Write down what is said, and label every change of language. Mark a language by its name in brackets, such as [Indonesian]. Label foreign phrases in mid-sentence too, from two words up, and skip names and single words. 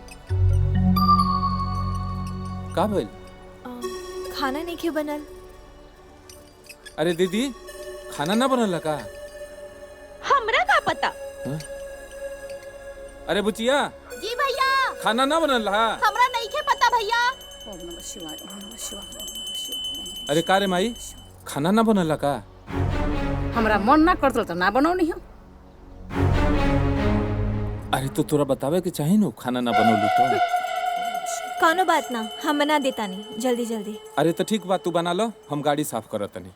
[Bhojpuri] का भइल? खाना नहीं के बनल। अरे दीदी, खाना ना बनल का? हमरा का पता? हाँ? अरे बुचिया, जी भैया। खाना ना बनल हा? हमरा नहीं के पता भैया। [Sanskrit] ओम नमः शिवाय, ओम नमः शिवाय, ओम नमः शिवाय। [Bhojpuri] अरे का रे माई, खाना ना बनल का? हमरा मन ना करत तो ना बनौनी हम। अरे तो तोरा बतावे के चाही नु, खाना ना बनौलू तो। कोनो बात ना, हम बना देता नहीं, जल्दी जल्दी। अरे तो ठीक बात, तू बना लो, हम गाड़ी साफ करत तनी।